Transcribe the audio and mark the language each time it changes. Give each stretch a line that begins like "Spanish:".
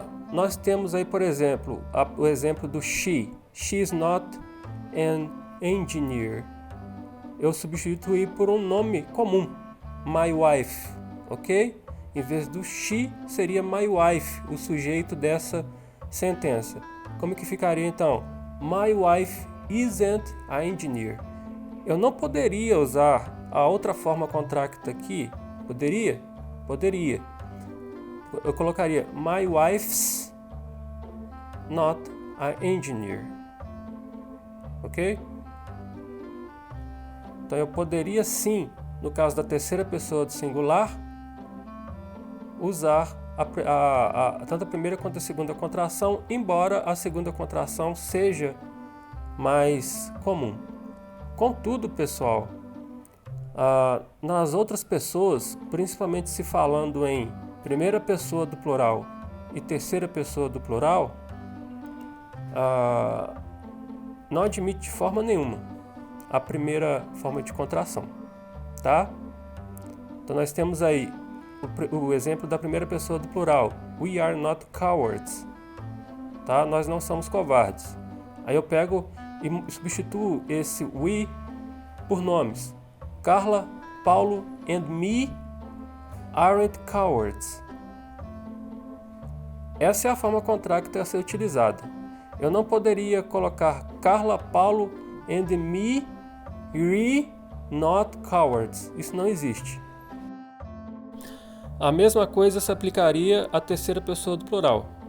Portuguese: Nós temos aí, por exemplo, o exemplo do she.
English: She is not an engineer.
Portuguese: Eu substituí por um nome comum,
English: my wife, ok?
Portuguese: Em vez do she, seria
English: my wife,
Portuguese: o sujeito dessa sentença. Como que ficaria então?
English: My wife isn't an engineer.
Portuguese: Eu não poderia usar a outra forma contracta aqui. Poderia? Poderia. Eu colocaria
English: my wife's not an engineer. Ok?
Portuguese: Então eu poderia sim, no caso da terceira pessoa do singular, usar tanto a primeira quanto a segunda contração, embora a segunda contração seja mais comum. Contudo, pessoal, nas outras pessoas, principalmente se falando em primeira pessoa do plural e terceira pessoa do plural, não admite de forma nenhuma a primeira forma de contração, tá? Então nós temos aí o exemplo da primeira pessoa do plural,
English: we are not cowards,
Portuguese: tá? Nós não somos covardes. Aí eu pego e substituo esse we por nomes.
English: Carla, Paulo and me aren't cowards.
Portuguese: Essa é a forma contracta a ser utilizada. Eu não poderia colocar
English: Carla, Paulo and me we not cowards.
Portuguese: Isso não existe. A mesma coisa se aplicaria à terceira pessoa do plural.